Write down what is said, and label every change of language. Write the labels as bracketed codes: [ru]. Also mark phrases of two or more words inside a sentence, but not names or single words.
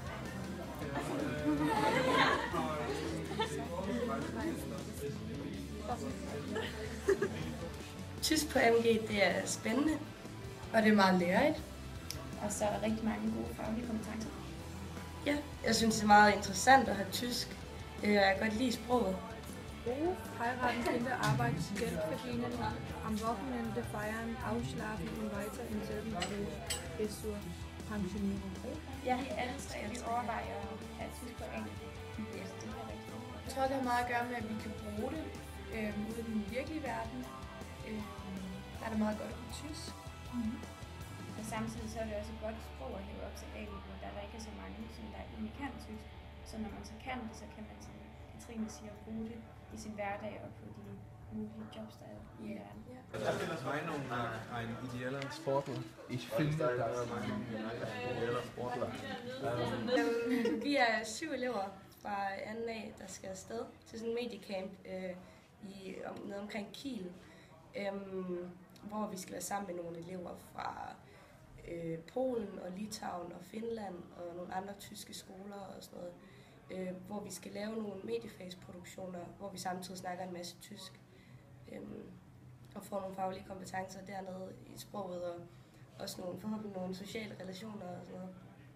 [da] Tysk på MG, det er spændende, og det er meget lærerigt. Og så er der rigtig mange gode faglige kompetencer. Ja, jeg synes, det er meget interessant at have tysk. Jeg kan godt lide sproget. [de] Heiraten, Kinder, Arbeit, Geld verdienen, am Wochenende feiern, ausschlafen und weiter im selben Beruf bis zur Pensionierung. [da] Ja, alle tre vi overvejer at have tysk på engelsk. Jeg tror, det har meget at gøre med, at vi kan bruge det ude i den virkelige verden. Der er det meget godt at kunne tysk. Og samtidig så er det også et godt sprog at leve op til A-niveau, da der ikke er så mange, som der egentlig kan tysk. Så når man så kan det, så kan man, som Katrine siger, bruge det i sin hverdag og på de mulige jobs, der er i verden. [de] Meinung ein ideeller Sportler? Ich finde, dass ein ideeller Sportler. [da] Vi er 7 elever fra 2. A, der skal afsted til sådan en mediecamp nede omkring Kiel, hvor vi skal være sammen med nogle elever fra Polen og Litauen og Finland og nogle andre tyske skoler og sådan noget, hvor vi skal lave nogle mediefagsproduktioner, hvor vi samtidig snakker en masse tysk og får nogle faglige kompetencer dernede i sproget og også forhåbentlig nogle sociale relationer og sådan noget.